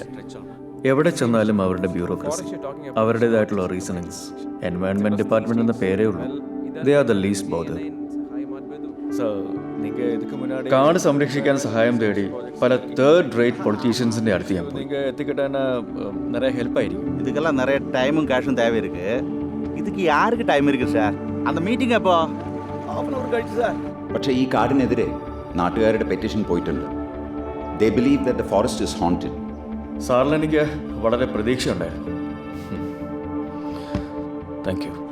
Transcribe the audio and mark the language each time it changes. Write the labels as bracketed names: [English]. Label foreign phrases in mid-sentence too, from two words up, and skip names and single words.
[Malayalam] എവിടെ ചെന്നാലും അവരുടെ ബ്യൂറോക്രസി, അവരുടേതായിട്ടുള്ള റീസണിങ്സ്. [English] environment department [Malayalam] എന്ന പേരേ ഉള്ളൂ. [English] They are the least bother. [Malayalam] കാട് സംരക്ഷിക്കാൻ സഹായം തേടി പല [English] third rate [Malayalam] പൊളിറ്റീഷ്യൻസിൻ്റെ അടുത്ത് ഞാൻ പോയി. എത്തിക്കിട്ടാൻ നിറയെ ഹെൽപ്പായിരിക്കും. [Tamil] இதுக்கெல்லாம் நிறைய டைமும் கேஷும் தேவை இருக்கு. இதுக்கு யாருக்கு டைம் இருக்கு சார்? அந்த மீட்டிங் எப்போ? [Malayalam] പക്ഷേ ഈ കാടിനെതിരെ നാട്ടുകാരുടെ പെറ്റീഷൻ പോയിട്ടുണ്ട്. [English] They believe that the forest is haunted. [Malayalam] സാറിന് എനിക്ക് വളരെ പ്രതീക്ഷയുണ്ടായിരുന്നു. [English] Thank you.